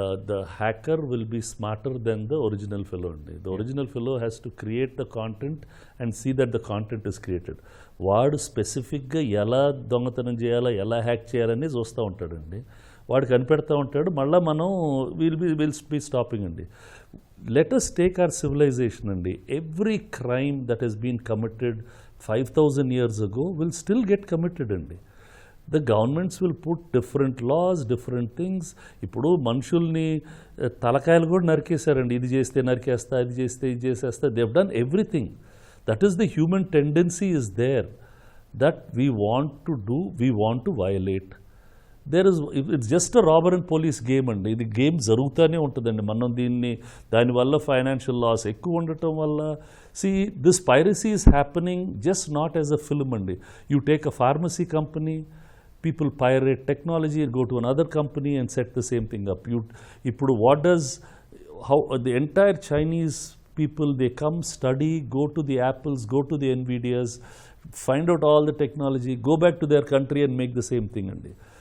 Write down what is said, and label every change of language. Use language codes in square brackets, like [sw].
[en] The hacker will be smarter than the original fellow. The original fellow has to create the content and see that the content is created. [te] వాడు స్పెసిఫిక్గా ఎలా దొంగతనం చేయాలా, ఎలా hack చేయాలని చూస్తూ ఉంటాడండి. వాడు కనిపెడతా ఉంటాడు, మళ్ళీ మనం విల్ బి స్టాపింగ్ అండి. [en] Let us take our civilization అండి. Every crime that has been committed 5,000 years ago will still get committed అండి. The governments will put different laws, different things. [te] ఇప్పుడు మనుషుల్ని తలకాయలు కూడా నరికేశారండి. ఇది చేస్తే నరికేస్తా, ఇది చేస్తే ఇది చేసేస్తా. [en] They have done everything. That is the human tendency is there, that we want to do, we want to violate. It's just a robber and police game అండి. [te] ఇది గేమ్ జరుగుతూనే ఉంటుందండి. మనం దానివల్ల ఫైనాన్షియల్ లాస్ ఎక్కువ ఉండటం వల్ల, [en] This piracy is happening just not as a film అండి. You take a pharmacy company, people pirate technology and go to another company and set the same thing up. Ippudu how the entire Chinese people, they come, study, go to the Apples, go to the Nvidias, find out all the technology, go back to their country and make the same thing andi.